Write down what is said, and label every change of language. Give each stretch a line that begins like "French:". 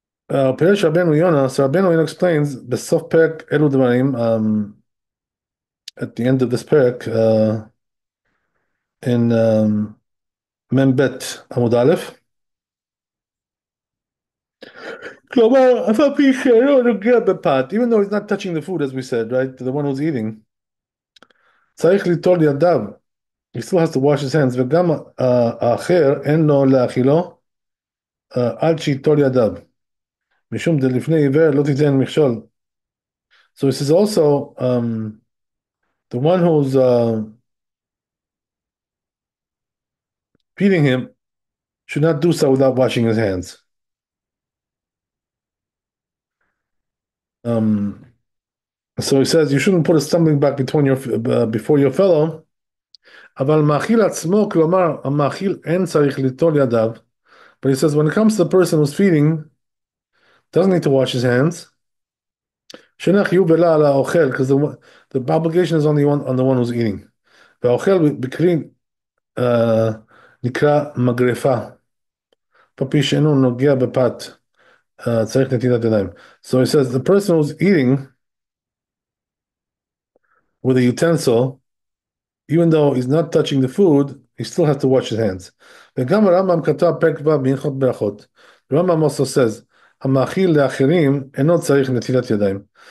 English: Peresh Rabbeinu Yonah, so Rabbeinu Yonah explains the soft perek Elu Dvarim, at the end of this perek, in Membet Amud Aleph.
Hebrew: כלומר, אף על פי שאינו נוגע בפת,
English: even though he's not touching the food, as we said, right? The one who's eating.
Hebrew: צריך ליטול ידיו.
English: He still has to wash his hands.
Hebrew: וגם האחר אין לו להאכילו עד שיטול ידיו. משום דלפני עיוור לא תיתן מכשול.
English: So he says also, the one who's feeding him should not do so without washing his hands. So he says you shouldn't put a stumbling block between before your fellow.
Hebrew: אבל מאכיל עצמו, כלומר, המאכיל אין צריך ליטול ידיו.
English: But he says when it comes to the person who's feeding, doesn't need to wash his hands.
Hebrew: שאין החיוב אלא על האוכל,
English: because the obligation is only on the one who's eating.
Hebrew: והאוכל בכלי נקרא מגרפה. פפי שאינו נוגע בפת, צריך נטילת ידיים.
English: So he says the person who's eating with a utensil, even though he's not touching the food, he still has to wash his hands.
Hebrew: וגם הרמב"ם כתב פרק ו' בהלכות ברכות.
English: The Rambam also says,
Hebrew: המאכיל לאחרים אינו צריך נטילת ידיים.